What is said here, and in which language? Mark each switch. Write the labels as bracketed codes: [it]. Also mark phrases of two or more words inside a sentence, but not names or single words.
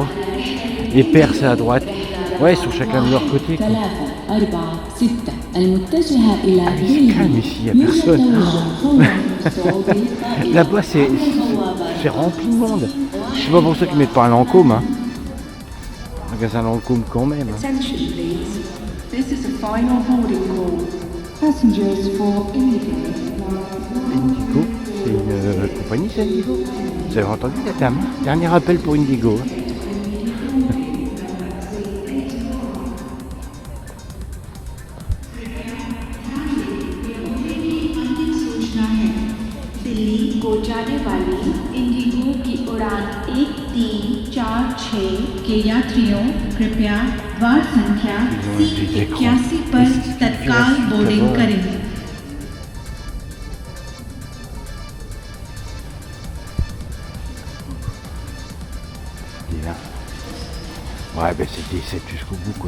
[fr] Les paires c'est à droite. Ouais, ils sont chacun de leur côté. Quoi. Ah mais c'est calme ici, il n'y a personne. Là-bas c'est rempli de monde. C'est pas pour ça qu'ils mettent pas un Lancôme. Hein. Magasin Lancôme quand même. Hein. [en] Attention please. This is a final boarding call. Passengers for Indigo. Indigo, [fr] c'est une compagnie, c'est Indigo. Vous avez entendu la dame? Dernier appel pour Indigo. Hein. [hi] दिल्ली को जाने वाली इंडिगो की उड़ान 1346 के यात्रियों कृपया वार्ड संख्या C81 पर तत्काल बोर्डिंग करें। [fr] Ouais, ben c'est D7 jusqu'au bout, quoi.